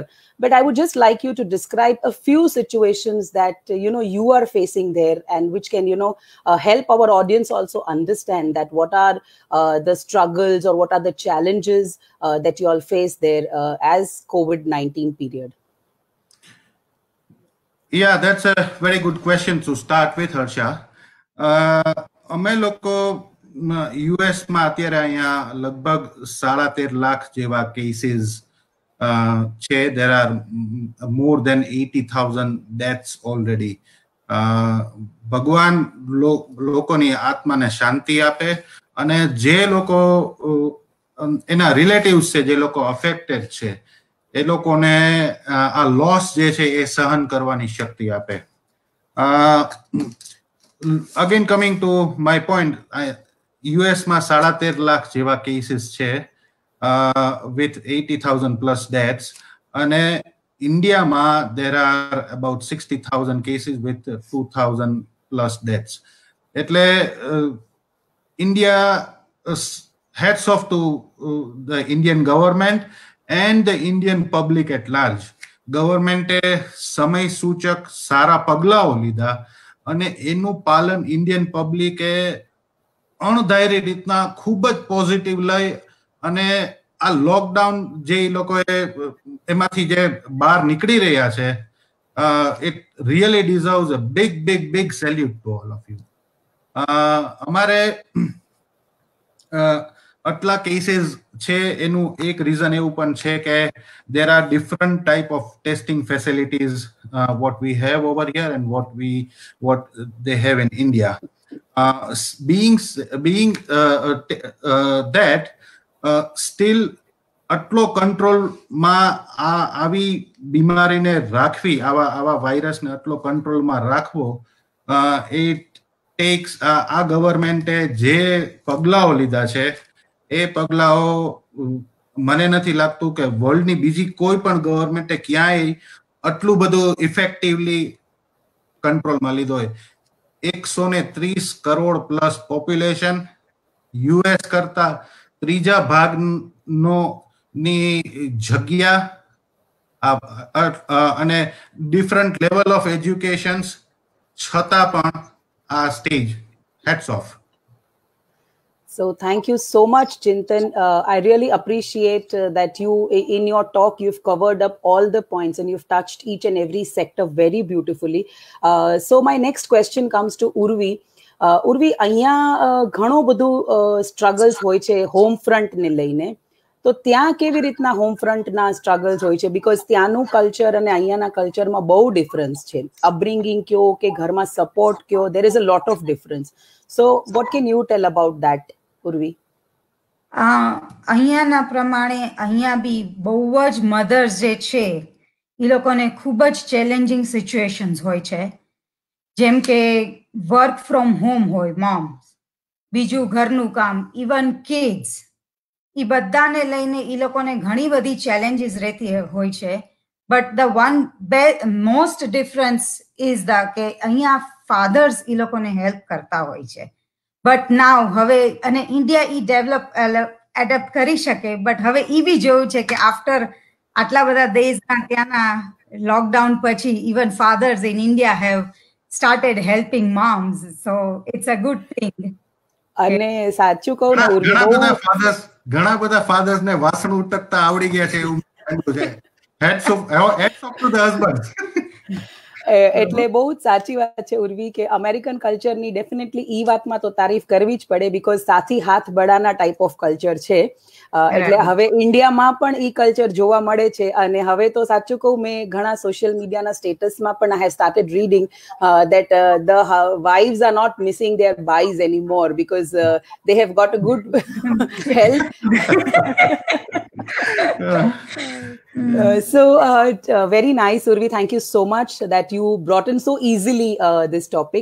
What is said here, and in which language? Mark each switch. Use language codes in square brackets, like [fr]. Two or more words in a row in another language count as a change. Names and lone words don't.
[en] But I would just like you to describe a few situations that, you are facing there, and which can, help our audience also understand that what are the struggles or what are the challenges that you all face there as COVID-19 period. Yeah, that's a very good question to start with, Harsha. [gu] અમે લોકો યુએસમાં અત્યારે અહીંયા લગભગ 13.5 લાખ જેવા કેસીસ છે. [en] There are more than 80,000 deaths already. [gu] ભગવાન લોકોની આત્માને શાંતિ આપે, અને જે લોકો એના રિલેટિવ્સ છે, જે લોકો અફેક્ટેડ છે, એ લોકોને આ લોસ જે છે એ સહન કરવાની શક્તિ આપે. [en] Again, coming to my point, US માં [gu] 13.5 લાખ જેવા કેસીસ છે, [en] with 80,000 plus deaths, [gu] અને ઇન્ડિયામાં [en] there are about 60,000 cases with 2,000 plus deaths. એટલે India, hats off to the Indian government and the Indian public at large. [gu] ગવર્મેન્ટે સમય સૂચક સારા પગલાઓ લીધા, અને એનું પાલન ઇન્ડિયન પબ્લિકે અણધારી રીતના ખૂબ જ પોઝિટિવ લઈ, અને આ લોકડાઉન જે લોકોએ એમાંથી જે બહાર નીકળી રહ્યા છે, [en] it really deserves a big salute to all of you. [gu] અમારે આટલા કેસીસ છે એનું એક રીઝન એવું પણ છે કે [en] there are different type of testing facilities what we have over here and what they have in India. Being that still [gu] આટલો કંટ્રોલમાં આવી બીમારીને રાખવી, આવા વાયરસને આટલો કંટ્રોલમાં રાખવો, [en] it takes [gu] આ ગવર્મેન્ટે જે પગલાઓ લીધા છે એ પગલાઓ મને નથી લાગતું કે વર્લ્ડની બીજી કોઈ પણ ગવર્મેન્ટે ક્યાંય આટલું બધું ઇફેક્ટિવલી કંટ્રોલમાં લીધો હોય. 130 કરોડ [en] plus population, [gu] યુએસ કરતા ત્રીજા ભાગની જગ્યા, અને [en] different level of education, [gu] છતાં પણ આ સ્ટેજ. [en] hats off. So thank you so much, Chintan. I really appreciate that you, in your talk, you've covered up all the points and you've touched each and every sector very beautifully. So my next question comes to Urvi. Urvi, [gu] અહીંયા ઘણો બધું struggles હોય છે [en] home front [gu] ને લઈને. તો ત્યાં કેવી રીતના [en] home front struggles [gu] હોય છે? બીકોઝ ત્યાંનું કલ્ચર અને અહીંયાના કલ્ચરમાં બહુ ડિફરન્સ છે. અપબ્રિંગિંગ કયો કે ઘરમાં સપોર્ટ કયો, [en] there is a lot of difference. So what can you tell about that, Urvi? [gu] અહીંયાના પ્રમાણે અહીંયા બી બહુ જ મધર્સ જે છે એ લોકોને ખૂબ જ [en] challenging situations [gu] હોય છે. જેમ કે [en] work from home [gu] હોય મોમ્સ, બીજું ઘરનું કામ, [en] even kids, [gu] એ બધાને લઈને એ લોકોને ઘણી બધી ચેલેન્જીસ રહેતી હોય છે. [en] but the one most difference is the [gu] કે અહીંયા ફાધર્સ એ લોકોને હેલ્પ કરતા હોય છે. [en] but now [gu] હવે અને ઇન્ડિયા એ એડપ્ટ કરી શકે, બટ હવે એ બી જોયું છે કે આફ્ટર આટલા બધા દેશના ત્યાંના લોકડાઉન પછી [en] even fathers in India have started helping moms, so it's a good thing. [gu] અને સાચું કહું ને ઉર્વી, ઘણા બધા ફાધર્સ ને વાસણ ઉટકતા આવડી ગયા છે એવું છે. [en] heads off to the husband. [gu] એટલે બહુ જ સાચી વાત છે ઉર્વી કે અમેરિકન કલ્ચરની ડેફિનેટલી ઈ વાતમાં તો તારીફ કરવી જ પડે, બીકોઝ [hi] साथी हाथ बढ़ाना [en] type of culture [gu] છે. એટલે હવે ઇન્ડિયામાં પણ ઈ કલ્ચર જોવા મળે છે. અને હવે તો સાચું કહું, મેં ઘણા સોશિયલ મીડિયાના સ્ટેટસમાં પણ [en] I have started reading that the wives are not missing their buys anymore because they have got a good health. So very nice, Urvi. Thank you so much that you brought in so easily this topic.